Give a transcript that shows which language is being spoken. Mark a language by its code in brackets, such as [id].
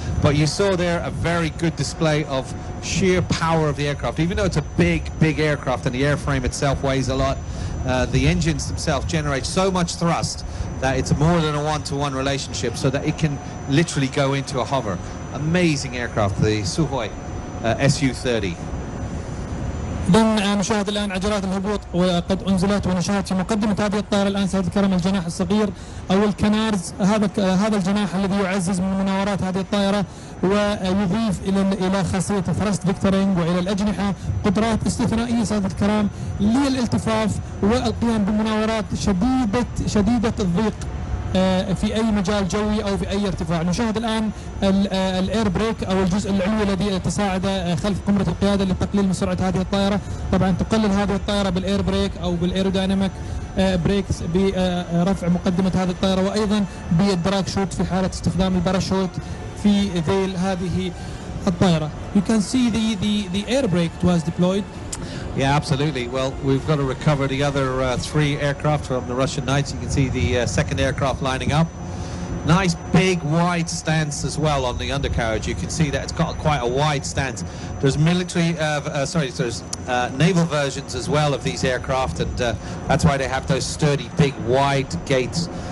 [en] But you saw there a very good display of sheer power of the aircraft. Even though it's a big aircraft and the airframe itself weighs a lot, the engines themselves generate so much thrust that it's more than a one-to-one relationship, so that it can literally go into a hover. Amazing aircraft, the Suhoi Su-30. [ar] إذن نشاهد الآن عجلات الهبوط وقد أنزلت، ونشاهد في مقدمة هذه الطائرة الآن سيد الكرام الجناح الصغير أو الكنارز. هذا الجناح الذي يعزز من مناورات هذه الطائرة ويضيف إلى خاصية الثرست فيكتورينج وإلى الأجنحة قدرات استثنائية سيد الكرام للالتفاف والقيام بمناورات شديدة الضيق في أي مجال جوي أو في أي ارتفاع. نشاهد الآن الاير بريك أو الجزء العلوي الذي يتساعد خلف قمرة القيادة للتقليل من سرعة هذه الطائرة. طبعا تقلل هذه الطائرة بالاير بريك أو بالايروديناميك بريكس برفع مقدمة هذه الطائرة، وأيضا بالدراج شوت في حالة استخدام الباراشوت في ذيل هذه الطائرة. [en] You can see the air brake was deployed. Yeah, absolutely. Well, we've got to recover the other three aircraft from the Russian Knights. You can see the second aircraft lining up. Nice big wide stance as well on the undercarriage. You can see that it's got quite a wide stance. There's military, there's naval versions as well of these aircraft, and that's why they have those sturdy, big, wide gates.